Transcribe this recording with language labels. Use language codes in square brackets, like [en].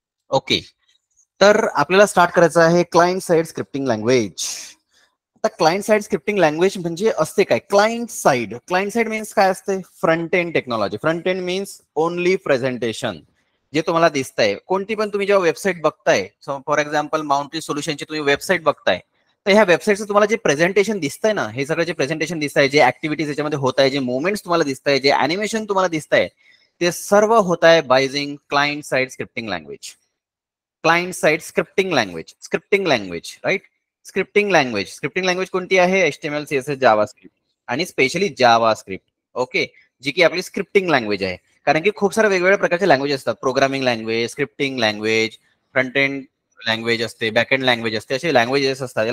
[mr] Okay, तर आपल्याला start करायचं आहे क्लायंट साइड स्क्रिप्टिंग लँग्वेज. आता क्लायंट साइड स्क्रिप्टिंग लँग्वेज म्हणजे असते काय? क्लायंट साइड मीन्स काय असते? [en] Front end technology. Front end means only presentation. [mr] जे तुम्हाला दिसतंय, कोणती पण तुम्ही जेव्हा वेबसाईट बघताय, फॉर एक्झाम्पल माउंट्री सोल्युशनची तुम्ही वेबसाईट बघताय, तर ह्या वेबसाईटचं तुम्हाला जे प्रेझेंटेशन दिसतंय ना, हे सगळं जे प्रेझेंटेशन दिसतंय, जे ऍक्टिव्हिटीज याच्यामध्ये होत आहे, जे मुवमेंट्स तुम्हाला दिसतंय, जे अॅनिमेशन तुम्हाला दिसतंय, ते सर्व होत आहे biasing client side scripting language. [en] Client side scripting language, right? [mr] Scripting language कोणती आहे? HTML, CSS, जावास्क्रिप्ट आणि स्पेशली जावास्क्रिप्ट. ओके, जी की आपली स्क्रिप्टिंग लँग्वेज आहे. कारण की खूप साऱ्या वेगवेगळ्या प्रकारचे लँग्वेज असतात. Programming language, scripting language, front end language असते, बॅक एंड लँग्वेज असते, असे लँग्वेजेस असतात.